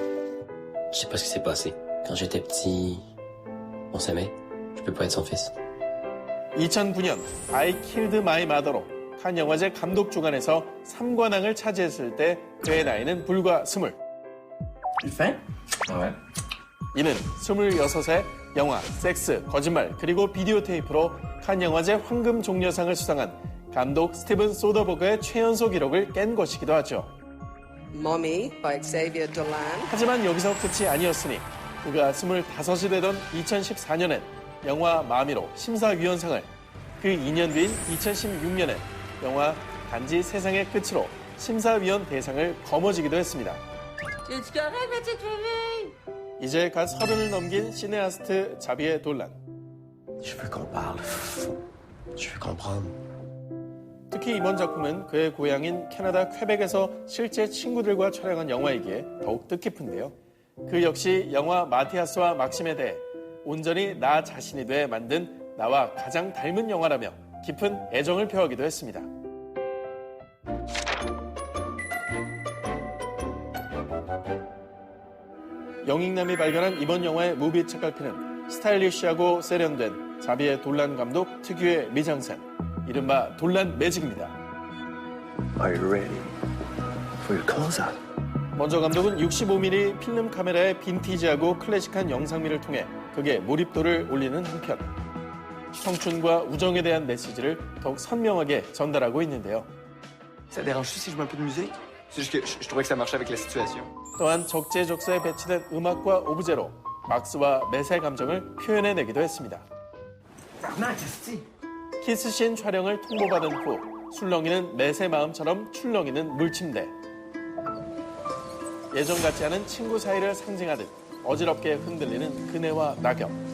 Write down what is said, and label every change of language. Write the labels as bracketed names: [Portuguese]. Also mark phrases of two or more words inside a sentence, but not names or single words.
[French] Je sais pas ce qui s'est passé. Quand j'étais petit, on s'aimait. Je peux pas être son fils. [Korean] 2009년 I Killed My Mother로 칸 영화제 감독 주간에서 3관왕을 차지했을 때 그의 나이는 불과 20. 이는 26세 영화, 섹스, 거짓말 그리고 비디오 테이프로 칸 영화제 황금 종려상을 수상한 감독 스티븐 소더버그의 최연소 기록을 깬 것이기도 하죠. [English] Mommy by Xavier Dolan. [Korean] 하지만 여기서 끝이 아니었으니 그가 25이 되던 2014년엔 영화 마미로 심사위원상을, 그 2년 뒤인 2016년엔 영화 단지 세상의 끝으로 심사위원 대상을 거머쥐기도 했습니다. [French] Es-tu correct, ma petite fille? [Korean] 이제 갓 30을 넘긴 시네아스트 자비에 돌란. [French] Je veux qu'on parle. Je veux comprendre. [Korean] 특히 이번 작품은 그의 고향인 캐나다 퀘벡에서 실제 친구들과 촬영한 영화이기에 더욱 뜻깊은데요. 그 역시 영화 마티아스와 막심에 대해 온전히 나 자신이 돼 만든 나와 가장 닮은 영화라며 깊은 애정을 표하기도 했습니다. 영익남이 발견한 이번 영화의 무비 책갈피는 스타일리시하고 세련된 자비의 돌란 감독 특유의 미장센, 이른바 돌란 매직입니다. [English] Are you ready for your close-up? [Korean] 먼저 감독은 65mm 필름 카메라의 빈티지하고 클래식한 영상미를 통해 극의 몰입도를 올리는 한편 청춘과 우정에 대한 메시지를 더욱 선명하게 전달하고 있는데요. [French] Ça dérange-tu si je mets un peu de musique? C'est juste que je trouvais que ça marchait avec la situation. [Korean] 또한 적재적소에 배치된 음악과 오브제로 막스와 맷의 감정을 표현해내기도 했습니다. 키스씬 촬영을 통보받은 후 술렁이는 맷의 마음처럼 출렁이는 물침대. 예전 같지 않은 친구 사이를 상징하듯 어지럽게 흔들리는 그네와 낙엽.